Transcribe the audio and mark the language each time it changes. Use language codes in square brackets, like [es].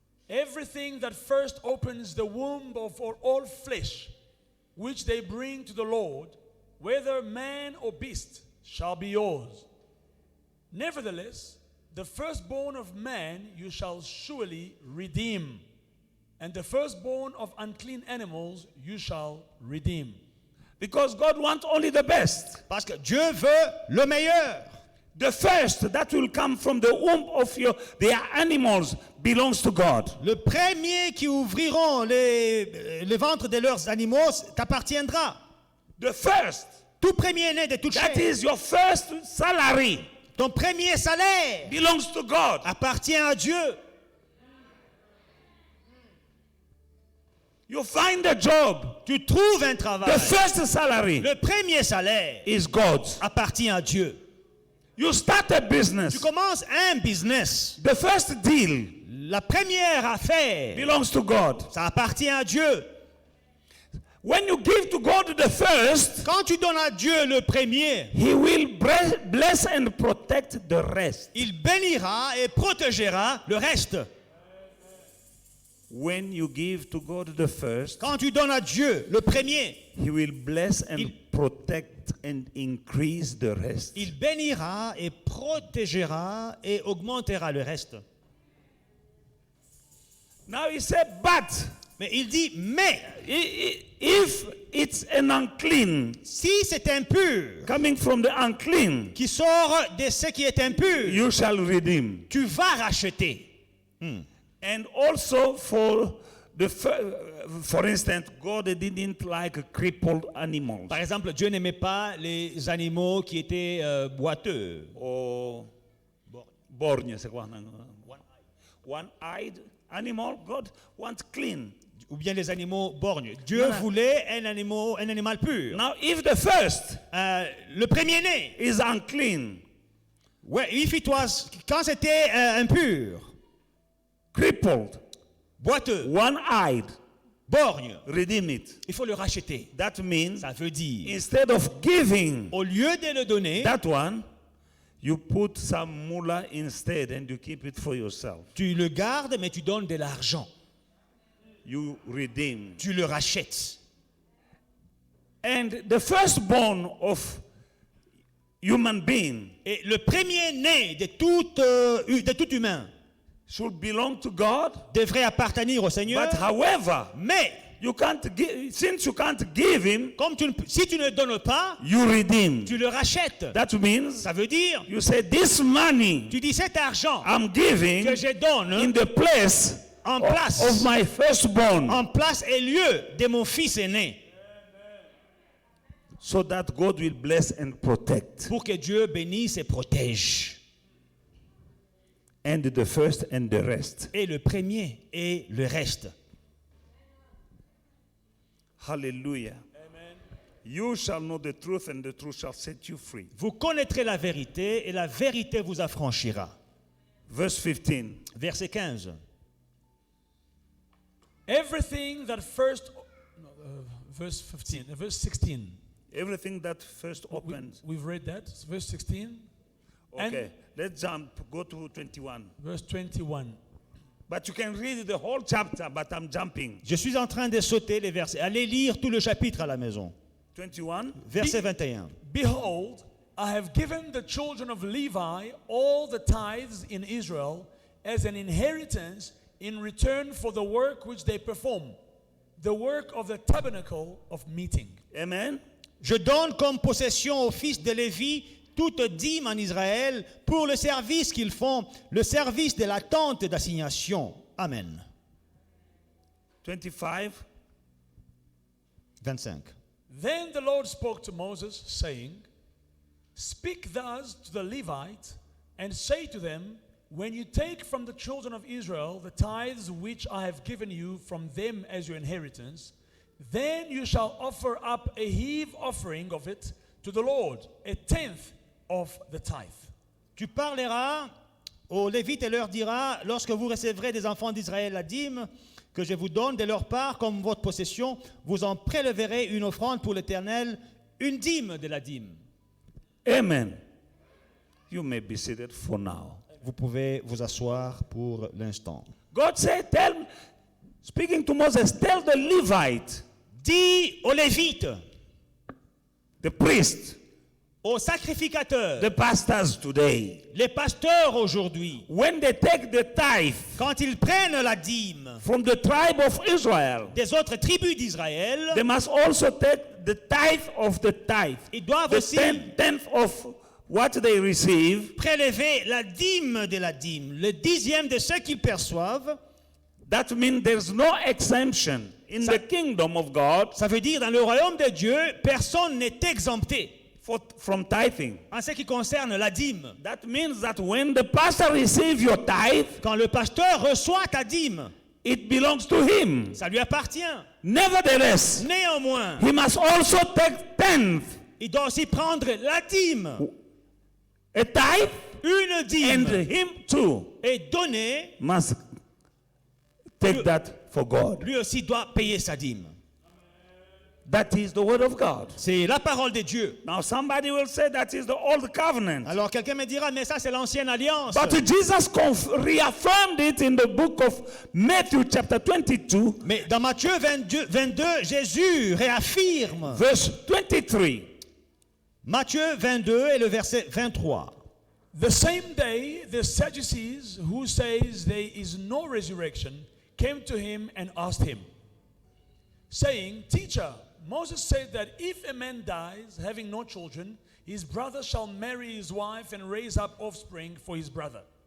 [en] Everything that first opens the womb of all flesh, which they bring to the Lord, whether man or beast, shall be yours. Nevertheless, the firstborn of man you shall surely redeem, and the firstborn of unclean animals you shall redeem. Because God wants only the best. [fr] Parce que Dieu veut le meilleur. [en] The first that will come from the womb of their animals belongs to God. [fr] Le premier qui ouvriront les ventres de leurs animaux t'appartiendra. [en] The first, [fr] Tout premier-né de toute [en] that [fr] chair. [en] is your first salary, [fr] Ton premier salaire [en] belongs to God. [fr] appartient à Dieu. [en] You find a job, [fr] Tu trouves un travail. [en] the first salary [fr] Le premier salaire [en] is God's. [fr] appartient à Dieu. [en] You start a [fr] Tu [en] business, [fr] commences un business. [en] the first deal [fr] La première affaire, [en] belongs to God. [fr] ça appartient à Dieu. [en] When you give to God the first, [fr] Quand tu donnes à Dieu le premier, [en] He will bless and protect the rest. [fr] il bénira et protégera le reste. [en] When you give to God the first, [fr] Quand tu donnes à Dieu le premier, [en] He will bless and [fr] Il- [en] protect and increase the rest. [fr] il bénira et protégera et augmentera le reste. [en] Now He said, but [fr] Mais il dit, mais [en] if it's an unclean, [fr] si c'est impur, [en] coming from the unclean, [fr] qui sort de ce qui est impur, [en] you shall redeem. [fr] tu vas racheter. [en] And also for for instance, God didn't like crippled animals [fr] Par exemple, Dieu n'aimait pas les animaux qui étaient boiteux. [en] or [fr] borgne, c'est quoi? [en] One-eyed animal. God wants clean. [fr] Ou bien les animaux borgnes. Dieu Non, non. voulait un animal pur. [en] Now, if the first [fr] Le premier-né, [en] is unclean, [fr] ouais, quand c'était impur, [en] crippled, [fr] boiteux, [en] one-eyed, [fr] borgne, [en] redeem it. [fr] il faut le racheter. [en] That means [fr] Ça veut dire, [en] instead of giving [fr] au lieu de le donner, [en] that one, you put some mullah instead and you keep it for yourself. [fr] tu le gardes, mais tu donnes de l'argent. [en] You redeem. [fr] Tu le rachètes. [en] And the firstborn of human being [fr] Et le premier-né de tout humain [en] should belong to God. [fr] devrait appartenir au Seigneur. [en] But however, [fr] Mais [en] You can't give, since you can't give him, [fr] si tu ne donnes pas, [en] you redeem. [fr] tu le rachètes. [en] That means [fr] Ça veut dire, [en] you say this money [fr] tu dis cet argent [en] I'm giving [fr] que je donne [en] in the place [fr] en place, [en] of my firstborn, [fr] en place et lieu de mon fils aîné, [en] so that God will bless and protect. [fr] pour que Dieu bénisse et protège. [en] And the first and the rest. [fr] Et le premier et le reste. [en] Hallelujah. You shall know the truth and the truth shall set you free. [fr] Vous connaîtrez la vérité et la vérité vous affranchira. [en] Verse 15. [fr] Verset 15. [en] Everything that first, verse 15, verse 16. Everything that first opens. We've read that. Verse 16. Okay, let's jump. Go to 21. Verse 21. But you can read the whole chapter, but I'm jumping. [fr] Je suis en train de sauter les versets. Allez lire tout le chapitre à la maison. [en] 21. [fr] Verset 21. [en] Behold, I have given the children of Levi all the tithes in Israel as an inheritance in return for the work which they perform, the work of the tabernacle of meeting. Amen. [fr] Je donne comme possession aux fils de Lévi toute dîme en Israël pour le service qu'ils font, le service de la tente d'assignation. Amen. [en] 25. [fr] 25. [en] Then the Lord spoke to Moses, saying, Speak thus to the Levites, and say to them, When you take from the children of Israel the tithes which I have given you from them as your inheritance, then you shall offer up a heave offering of it to the Lord, a tenth of the tithe. [fr] Tu parleras aux Lévites et leur diras, lorsque vous recevrez des enfants d'Israël la dîme que je vous donne de leur part comme votre possession, vous en préleverez une offrande pour l'Éternel, une dîme de la dîme. Amen. [en] You may be seated for now. [fr] Vous pouvez vous asseoir pour l'instant. [en] God said, speaking to Moses, tell the Levite, [fr] Dis aux Lévites, [en] the priest, [fr] aux sacrificateurs, [en] the pastors today, [fr] les pasteurs aujourd'hui, [en] when they take the tithe [fr] quand ils prennent la dîme [en] from the tribe of Israel, [fr] des autres tribus d'Israël, [en] they must also take the tithe of the tithe. [fr] ils doivent [en] The [fr] aussi [en] tenth of what they receive. [fr] prélever la dîme de la dîme, le dixième de ce qu'ils perçoivent. [en] That means there's no exemption in the kingdom of God [fr] Ça veut dire dans le royaume de Dieu, personne n'est exempté [en] from tithing. [fr] en ce qui concerne la dîme. [en] That means that when the pastor receives your tithe, [fr] Quand le pasteur reçoit ta dîme, [en] it belongs to him. [fr] ça lui appartient. [en] Nevertheless, [fr] Néanmoins, [en] he must also take tenth, [fr] il doit aussi prendre la dîme, [en] a tithe, [fr] une [en] and [fr] dîme, [en] him too [fr] et donner, [en] must take that for God. [fr] lui aussi doit payer sa dîme. [en] That is the word of God. [fr] C'est la parole de Dieu. [en] Now somebody will say that is the old covenant. [fr] Alors quelqu'un me dira, mais ça c'est l'ancienne alliance. [en] But Jesus reaffirmed it in the book of Matthew chapter 22, [fr] Mais dans Matthieu 22, Jésus réaffirme. [en] verse 23. [fr] Matthieu 22 et le verset 23. [en] The same day, the Sadducees, who says there is no resurrection, came to him and asked him, saying, Teacher, Moses said that if a man dies, having no children, his brother shall marry his wife and raise up offspring for his brother.